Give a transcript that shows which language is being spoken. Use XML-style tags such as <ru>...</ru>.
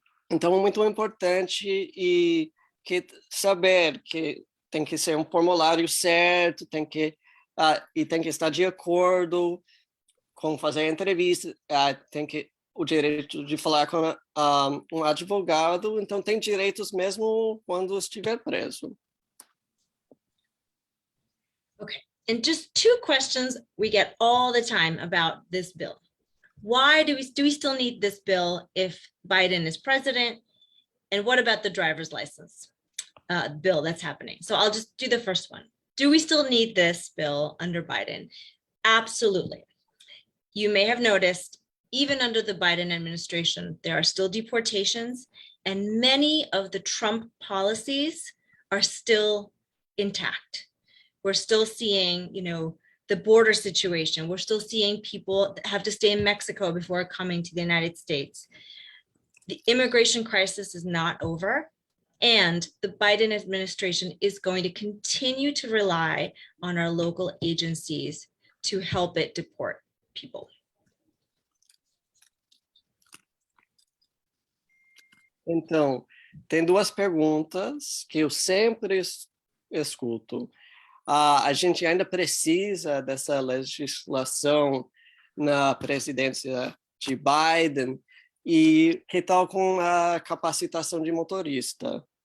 <pt>Então, é muito importante saber que tem que ser um formulário certo, tem que estar de acordo como fazer entrevista, tem o direito de falar com um advogado, então tem direitos mesmo quando estiver preso.</pt> <en>Okay, and just two questions we get all the time about this bill. Why do we still need this bill if Biden is president? And what about the driver's license bill that's happening? So I'll just do the first one. Do we still need this bill under Biden? Absolutely. You may have noticed, even under the Biden administration, there are still deportations, and many of the Trump policies are still intact. We're still seeing, the border situation. We're still seeing people have to stay in Mexico before coming to the United States. The immigration crisis is not over, and the Biden administration is going to continue to rely on our local agencies to help it deport people.</en> <pt>Então, tem duas perguntas que eu sempre escuto. A gente ainda precisa dessa legislação na presidência de Biden, e que tal com a capacitação de motorista?</pt>